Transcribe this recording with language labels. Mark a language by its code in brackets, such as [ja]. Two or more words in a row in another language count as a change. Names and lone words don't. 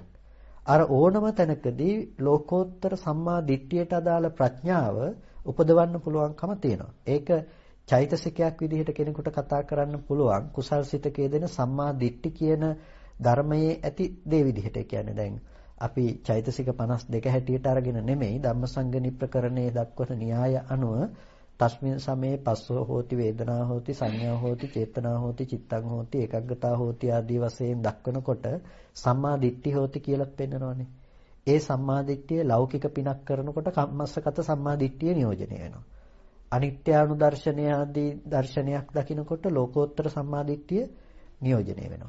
[si] අර ඕනම තැනකදී ලෝකෝත්තර සම්මා දිට්ඨියට අදාළ ප්‍රඥාව උපදවන්න පුළුවන්කම තියෙනවා. ඒක චෛතසිකයක් විදිහට කෙනෙකුට කතා කරන්න පුළුවන් කුසල් සිතකයේ දෙන සම්මා දිට්ඨි කියන ධර්මයේ ඇති දේ විදිහට. ඒ කියන්නේ දැන් අපි චෛතසික 52 හැටියට අරගෙන නෙමෙයි ධම්මසංගණි ප්‍රකරණයේ දක්වන න්‍යාය අනුව [pi] තස්මින් සමේ පස්සෝ හෝති වේදනා හෝති සංඥා හෝති චේතනා හෝති චිත්තං හෝති ඒකග්ගතා හෝති [si] ආදී වශයෙන් දක්වනකොට [pi] සම්මා දිට්ඨි හෝති [si] කියලා පෙන්නනවානේ. ඒ සම්මා දිට්ඨිය ලෞකික පිනක් කරනකොට කම්මස්සගත සම්මා දිට්ඨිය නියෝජනය වෙනවා. අනිත්‍යානුදර්ශනය ආදී දර්ශනයක් දකිනකොට ලෝකෝත්තර සම්මා දිට්ඨිය නියෝජනය වෙනවා.